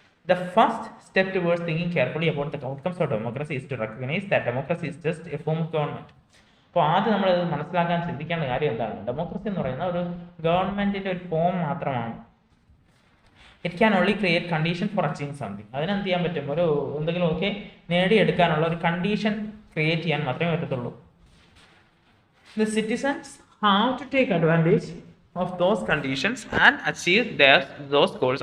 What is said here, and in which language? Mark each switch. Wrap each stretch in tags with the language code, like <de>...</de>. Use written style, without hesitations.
<en>The first step towards thinking carefully about the outcomes of democracy is to recognize that democracy is just a form of government.</en> <ml>അപ്പോൾ ആദ്യം നമ്മൾ മനസ്സിലാക്കാൻ ചിന്തിക്കേണ്ട കാര്യം എന്താണ്? Democracy എന്ന് പറയുന്ന ഒരു ഗവൺമെന്റിന്റെ ഒരു ഫോം മാത്രമാണ്.</ml> <en>It can only create condition for achieving something.</en> <ml>അതിനെന്ത് ചെയ്യാൻ പറ്റും? ഒരു എന്തെങ്കിലുമൊക്കെ നേടിയെടുക്കാനുള്ള ഒരു കണ്ടീഷൻ ക്രിയേറ്റ് ചെയ്യാൻ മാത്രമേ പറ്റത്തുള്ളൂ.</ml> <en>The citizens have to take advantage of those conditions and achieve those goals.</en>